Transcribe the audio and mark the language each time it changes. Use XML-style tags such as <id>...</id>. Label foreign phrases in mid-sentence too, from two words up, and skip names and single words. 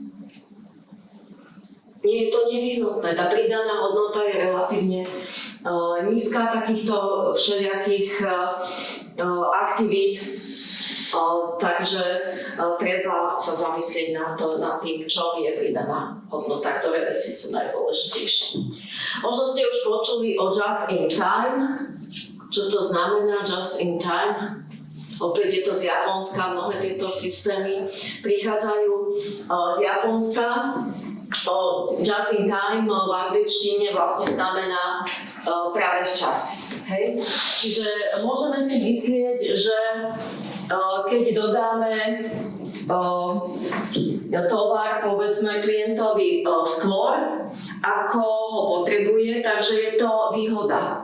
<sk>Nie je to nevyhnutné, tá pridaná hodnota je relatívne nízka takýchto všelijakých aktivít, takže treba sa zamyslieť nad tým, čo je pridaná hodnota, ktoré veci sú najdôležitejšie. Možno ste už počuli o</sk> <en>just in time.</en> <sk>Čo to znamená</sk> <en>just in time?</en> <sk>Opäť je to z Japonska, mnohé tieto systémy prichádzajú z Japonska.</sk> <en>Just in time</en> <sk>v angličtine vlastne znamená práve včas. Hej? Čiže môžeme si myslieť, že keď dodáme tovar, povedzme, klientovi skôr, ako ho potrebuje, takže je to výhoda.</sk>